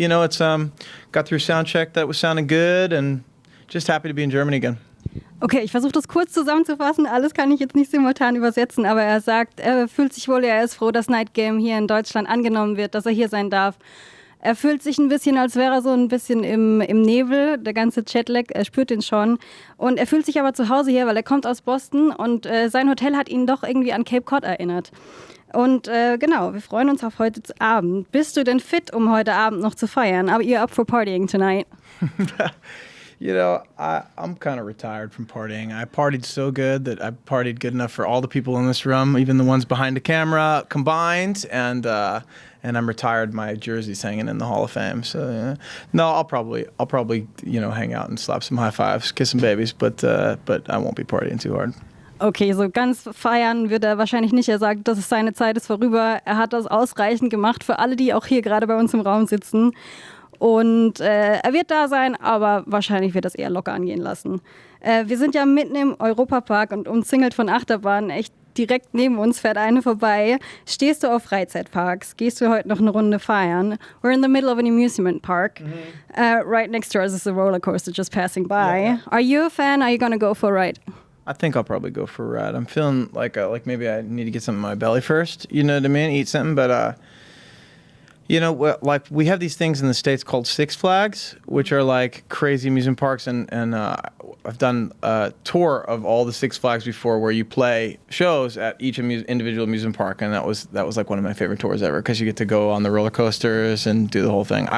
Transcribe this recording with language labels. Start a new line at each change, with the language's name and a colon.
English: You know, it's got through sound check that was sounding good, and just happy to be in Germany again.
German: Okay, ich versuche das kurz zusammenzufassen. Alles kann ich jetzt nicht simultan übersetzen, aber er sagt, er fühlt sich wohl, er ist froh, dass Night Game hier in Deutschland angenommen wird, dass er hier sein darf. Er fühlt sich ein bisschen, als wäre er so ein bisschen im Nebel, der ganze Jetlag, er spürt den schon. Und er fühlt sich aber zu Hause hier, weil er kommt aus Boston und sein Hotel hat ihn doch irgendwie an Cape Cod erinnert. Und genau, wir freuen uns auf heute Abend. Bist du denn fit, um heute Abend noch zu feiern?
English: Are you up for partying tonight? You know, I'm kind of retired from partying. I partied so good that I partied good enough for all the people in this room, even the ones behind the camera combined, and I'm retired. My jersey's hanging in the Hall of Fame. So yeah. No, I'll probably hang out and slap some high fives, kiss some babies, but I won't be partying too hard.
German: Okay, so ganz feiern wird er wahrscheinlich nicht. Er sagt, seine Zeit ist vorüber. Er hat das ausreichend gemacht für alle, die auch hier gerade bei uns im Raum sitzen. Und er wird da sein, aber wahrscheinlich wird das eher locker angehen lassen. Wir sind ja mitten im Europapark und umzingelt von Achterbahnen. Echt direkt neben uns fährt eine vorbei. Stehst du auf Freizeitparks? Gehst du heute noch eine Runde feiern?
English: We're in the middle of an amusement park. Right next to us is a roller coaster just passing by. Yeah. Are you a fan? Are you gonna go for a ride? I think I'll probably go for a ride. I'm feeling like maybe I need to get something in my belly first. You know what I mean? Eat something, but you know, like we have these things in the States called Six Flags, which are like crazy amusement parks, and I've done a tour of all the Six Flags before, where you play shows at each individual amusement park, and that was like one of my favorite tours ever, because you get to go on the roller coasters and do the whole thing.